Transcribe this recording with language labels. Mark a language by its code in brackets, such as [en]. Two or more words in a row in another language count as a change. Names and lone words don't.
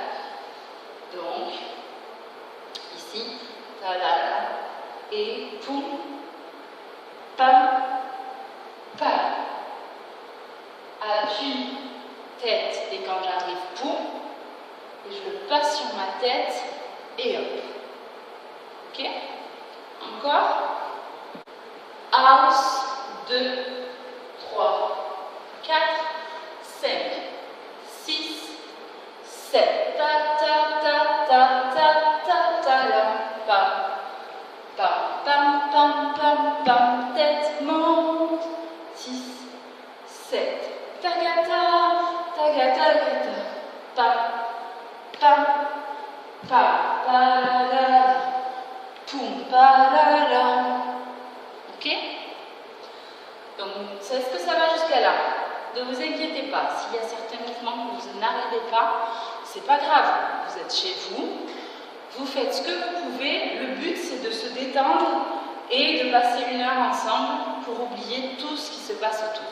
[fr] Donc, ici, ta la la, et poum, pam, pam. Appui, tête, et quand j'arrive, poum, et je le passe sur ma tête, et hop. Ok? Encore. House, 2, 3, 4, 5, 6, 7. Ta ta ta ta ta ta ta la. Pam, pam, pam, pam, pam, pam. Tête monte. 6, 7. Tagata, tagata, tagata. Pam, pam, pam, pa la la. Poum, pa la la. Ok? Donc, est-ce que ça va jusqu'à là? Ne vous inquiétez pas. S'il y a certains mouvements que vous n'arrivez pas, c'est pas grave. Vous êtes chez vous. Vous faites ce que vous pouvez. Le but, c'est de se détendre et de passer 1 heure ensemble pour oublier tout ce qui se passe autour.